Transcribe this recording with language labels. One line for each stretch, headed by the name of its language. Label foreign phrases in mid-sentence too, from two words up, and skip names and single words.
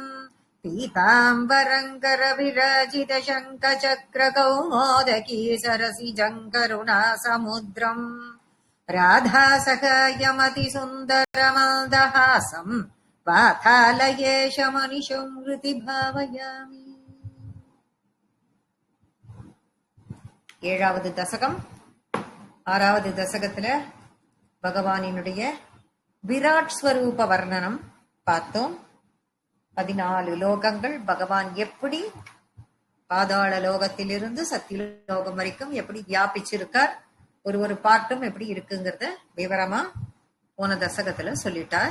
Sanskrit: पीताम्बरङ्कर विराजित शङ्खचक्रकौमोदकी सरसिजम् करुणासमुद्रम् राधासहायमतिसुन्दरमन्दहासम् वातालयेशमनिशम् हृदि भावयामि।
Tamil: ஏழாவது தசகம். ஆறாவது தசகத்துல பகவானினுடைய விராட் ஸ்வரூப வர்ணனம் பார்த்தோம். 14 லோகங்கள் பகவான் எப்படி பாதாள லோகத்திலிருந்து சத்தியலோகம் வரைக்கும் எப்படி வியாபிச்சிருக்கார், ஒரு பாட்டும் எப்படி இருக்குங்கிறத விவரமா போன தசகத்துல சொல்லிட்டார்.